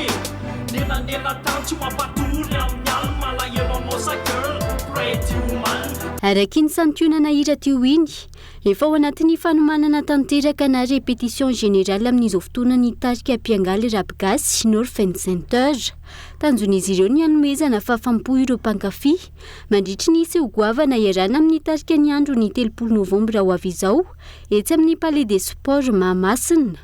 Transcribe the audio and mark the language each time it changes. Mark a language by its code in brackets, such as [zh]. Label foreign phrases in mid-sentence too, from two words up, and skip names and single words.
[en] Nena tanti mapaturi amnyal malaelo mosa girl, pretty woman. [mg] Araky ny santionana hira teo iny, efa ao anatin'ny fanomanana tanteraka na [fr] répétition générale [mg] amin'izao fotoana ny tarika mpiangaly Rabgasy Northern Center. Tanjon'izy ireo ny hanomezana fahafampo ireo mpankafy mandritry ny seho goavana iarana amin'ny tarika ny andro ny 3 novambra ho avy izao etsy amin'ny Palais des Sports Mahamasina.